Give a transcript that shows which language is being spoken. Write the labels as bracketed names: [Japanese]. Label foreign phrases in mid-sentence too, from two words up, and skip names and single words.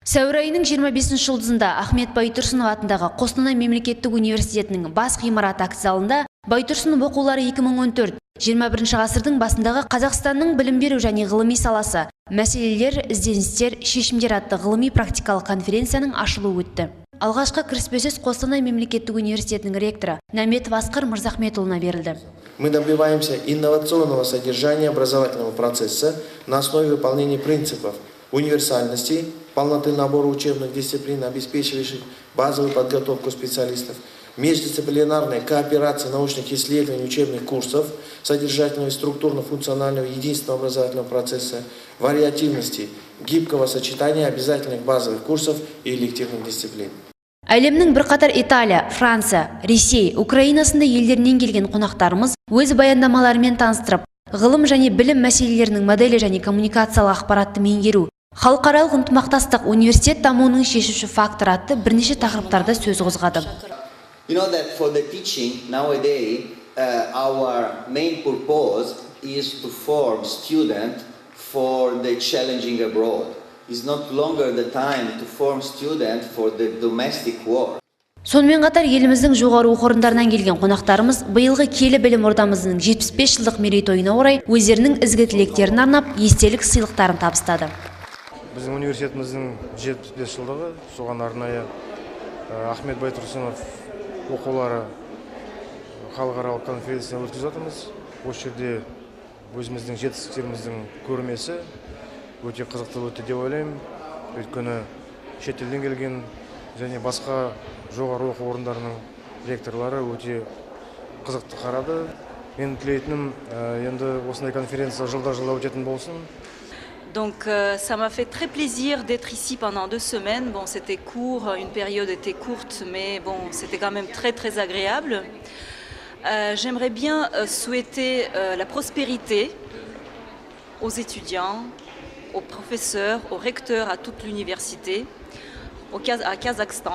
[Kazakh] Сәуір айының 25 жұлдызында Ахмет Байтұрсынов атындағы Қостанай мемлекеттік университетінің бас ғимараты акт залында Байтұрсынов оқулары 2014 21 ғасырдың басындағы Қазақстанның білім беру және ғылыми саласы мәселелер, ізденістер, шешімдер атты ғылыми практикалық конференцияның ашылуы өтті. Алғашқы кіріспе сөз Қостанай мемлекеттік университетінің ректоры Наметов Асқар Мырзахметұлына берілді. [Russian] Мы добиваемся инновационного содержания образовательного процесса на основе выполнения принципов универсальности, полноты набора учебных дисциплин, обеспечивающих базовую подготовку специалистов, междисциплинарной кооперации научных исследований, учебных курсов, содержательного и структурно-функционального единственного образовательного процесса, вариативности, гибкого сочетания обязательных базовых курсов и элективных дисциплин. [Kazakh] Әлемнің бірқатар Италия, Франция, Ресей, Украина сынды елдерінен келген қонақтарымыз өз баяндамаларымен таныстырып, ғылым және білім мәселелерінің моделі және коммуникациялық ақпаратты меңгеру, халықаралық ынтымақтастық, университет дамуының шешуші фактор атты бірнеше тақырыптарда сөз қозғады. [English] You know that for the teaching nowadays, our main purpose is to form students for the challenging abroad. It's not longer the time to form students for the domestic war. [Kazakh] Сонымен қатар еліміздің жоғары оқу орындарынан келген қонақтарымыз биылғы келі білім ордамызның 75 жылдық мерейтойына орай өздерінің ізгі тілектерін арнап естелік сыйлықтарын табыстады. Біздің университетіміздің 75 жылдығы, соған арнайы Ахмет Байтұрсынов оқулары халықаралық конференция өткізіп жатырмыз. Осы жерде өзіміздің жетістіктеріміздің көрмесі өте қызықты өтті деп ойлаймын. Өйткені шетелден келген және басқа жоғары оқу орындарының ректорлары өте қызықты қарады. Мен тілейтінім енді осындай конференция жылда өтетін болсын. [French] Donc ça m'a fait très plaisir d'être ici pendant 2 semaines. Bon, c'était court, une période était courte, mais bon, c'était quand même très agréable. J'aimerais bien souhaiter la prospérité aux étudiants, aux professeurs, aux recteurs, à toute l'université, à Kazakhstan.